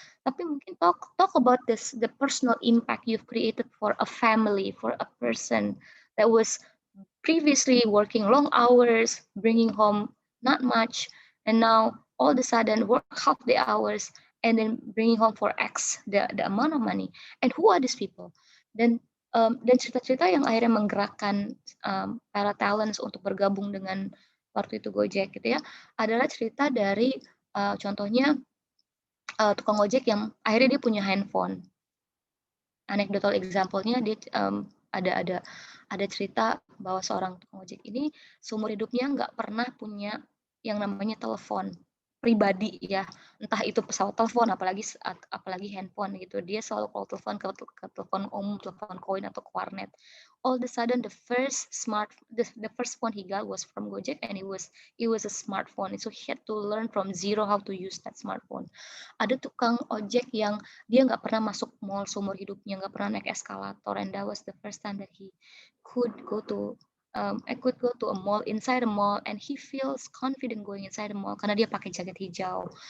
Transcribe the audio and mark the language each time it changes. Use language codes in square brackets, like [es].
[id] Tapi mungkin [en] talk about the personal impact you've created for a family, for a person that was previously working long hours, bringing home not much, and now all of a sudden work half the hours and then bringing home for X the amount of money. And who are these people? [id] Dan cerita-cerita yang akhirnya menggerakkan para talents untuk bergabung dengan waktu itu Gojek gitu ya, adalah cerita dari contohnya tukang ojek yang akhirnya dia punya handphone. Anecdotal example-nya dia ada cerita bahwa seorang tukang ojek ini seumur hidupnya nggak pernah punya yang namanya telepon pribadi ya, entah itu pesawat telepon apalagi handphone gitu. Dia selalu kalau telepon ke telepon umum, telepon koin atau ke warnet. [en] All of a sudden the first phone he got was from Gojek, and it was a smartphone. So he had to learn from zero how to use that smartphone. [id] Ada tukang ojek yang dia nggak pernah masuk mall seumur hidupnya, nggak pernah naik eskalator, [en] and that was the first time that he could go to a mall, inside a mall, and he feels confident going inside a mall [id] karena dia pakai jaket hijau.